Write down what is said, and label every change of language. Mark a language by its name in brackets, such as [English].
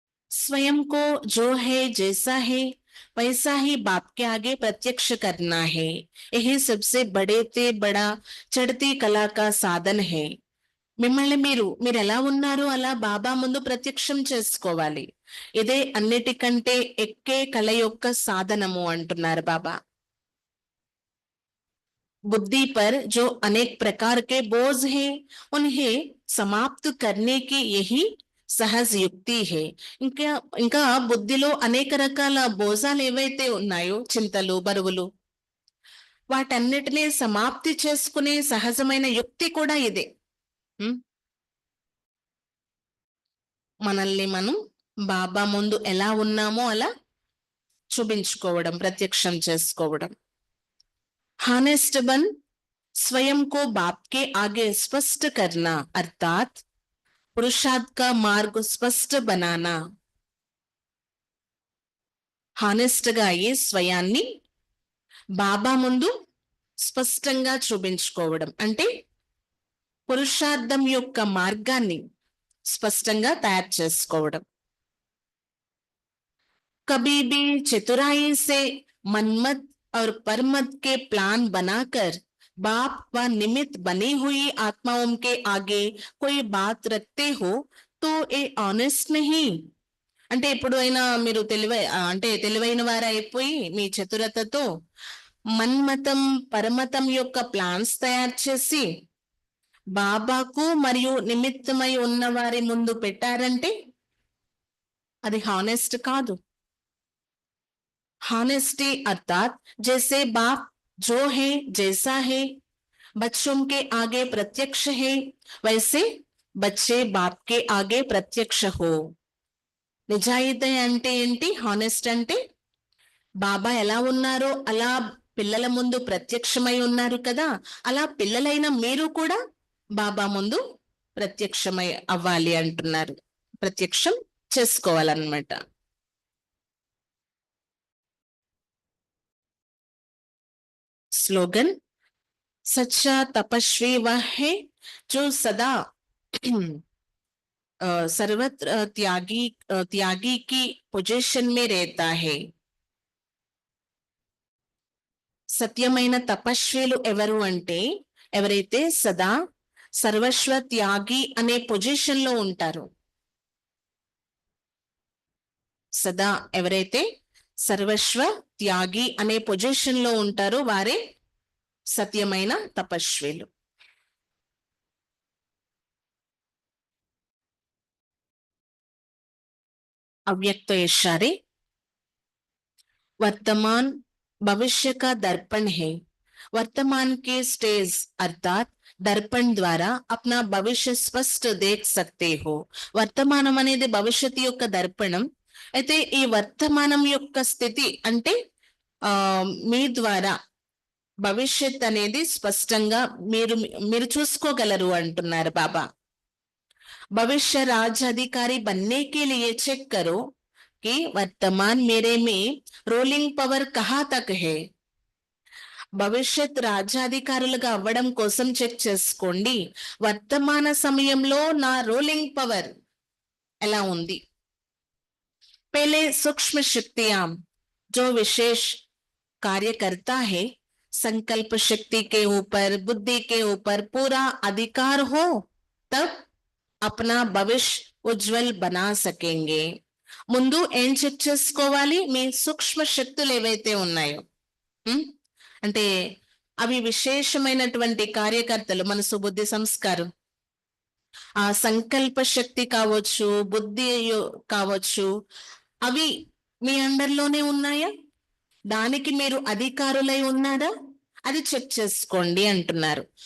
[Hindi] स्वयं को जो है जैसा है वैसा ही बाप के आगे प्रत्यक्ष करना है. यही सबसे बड़े ते बड़ा चढ़ती कला का साधन है. [Telugu] మిమ్మల్ని మీరు ఎలా ఉన్నారో అలా బాబా ముందు ప్రత్యక్షం చేసుకోవాలి. ఇదే అన్నిటికంటే ఎక్కే కళ యొక్క సాధనము అంటున్నారు బాబా. [Hindi] बुद्धि पर जो अनेक प्रकार के बोझ हैं उन्हें समाप्त करने की यही సహజ యుక్తి హే. [Telugu] ఇంకా బుద్ధిలో అనేక రకాల బోజాలు ఏవైతే ఉన్నాయో, చింతలు, బరువులు, వాటన్నిటినీ సమాప్తి చేసుకునే సహజమైన యుక్తి కూడా ఇదే. మనల్ని మనం బాబా ముందు ఎలా ఉన్నామో అలా చూపించుకోవడం, ప్రత్యక్షం చేసుకోవడం. [Hindi] హానెస్ట్ బన్ स्वयं को बाप के आगे स्पष्ट करना, अर्थात पुरुषार्थ का मार्ग स्पष्ट बनाना. [Telugu] హానెస్ట్ గా అయ్యి స్వయాన్ని బాబా ముందు స్పష్టంగా చూపించుకోవడం అంటే పురుషార్థం యొక్క మార్గాన్ని స్పష్టంగా తయారు చేసుకోవడం. [Hindi] कभी भी चतुराई से मनमत और परमत के प्लान बनाकर बाप व निमित्त बनी हुई आत्माओं के आगे कोई बात रखते हो तो ये ऑनेस्ट नहीं. [Telugu] అంటే ఎప్పుడైనా మీరు తెలివైన వారు అయిపోయి మీ చతురతతో మన్మతం పరమతం యొక్క ప్లాన్స్ తయారు చేసి బాబాకు మరియు నిమిత్తమై ఉన్న వారి ముందు పెట్టారంటే అది హానెస్ట్ కాదు. [Hindi] హానెస్టీ अर्थात जैसे बाप जो है जैसा है बच्चों के आगे प्रत्यक्ष है वैसे बच्चे बाप के आगे प्रत्यक्ष हो. [Telugu] నిజాయితీ అంటే ఏంటి? హానెస్ట్ అంటే బాబా ఎలా ఉన్నారో అలా పిల్లల ముందు ప్రత్యక్షమై ఉన్నారు కదా, అలా పిల్లలైన మీరు కూడా బాబా ముందు ప్రత్యక్షమై అవ్వాలి అంటున్నారు, ప్రత్యక్షం చేసుకోవాలన్నమాట. [Hindi] स्लोगन, सच्चा तपस्वी वह है जो सदा सर्वत्र त्यागी की पोजीशन में रहता है. [Telugu] సత్యమైన తపస్విలు ఎవరు అంటే ఎవరైతే సదా సర్వస్వ త్యాగి అనే పొజిషన్ లో ఉంటారో. సదా ఎవరైతే సర్వస్వ త్యాగి అనే పొజిషన్ లో ఉంటారో వారే సత్యమైన తపస్విలు. [Hindi] अव्यक्त इशारे, वर्तमान भविष्य का दर्पण है. वर्तमान के स्टेज अर्थात दर्पण द्वारा अपना भविष्य स्पष्ट देख सकते हो. [Telugu] వర్తమానం అనేది భవిష్యత్తు యొక్క దర్పణం. అయితే ఈ వర్తమానం యొక్క స్థితి అంటే మీ ద్వారా భవిష్యత్ అనేది స్పష్టంగా మీరు మీరు చూసుకోగలరు అంటున్నారు బాబా. [Hindi] भविष्य राज्याधिकारी बनने के लिए चेक करो कि वर्तमान मेरे में रोलिंग पवर कहाँ तक है. [Telugu] భవిష్యత్ రాజ్యాధికారులుగా అవ్వడం కోసం చెక్ చేసుకోండి, వర్తమాన సమయంలో నా రోలింగ్ పవర్ ఎలా ఉంది. [Hindi] पहले सूक्ष्म शक्तियां जो विशेष कार्य करता है, संकल्प शक्ति के ऊपर, बुद्धि के ऊपर पूरा अधिकार हो, तब अपना भविष्य ఉజ్వల్ బనా సకేంగే. [Telugu] ముందు ఏం చెక్ చేసుకోవాలి, మీ సూక్ష్మ శక్తులు ఏవైతే ఉన్నాయో, అంటే అవి విశేషమైనటువంటి కార్యకర్తలు, మనసు బుద్ధి సంస్కారం, ఆ సంకల్ప శక్తి కావచ్చు, బుద్ధి కావచ్చు, అవి మీ అండర్లోనే ఉన్నాయా, దానికి మీరు అధికారులై ఉన్నారా, అది చెక్ చేసుకోండి అంటున్నారు.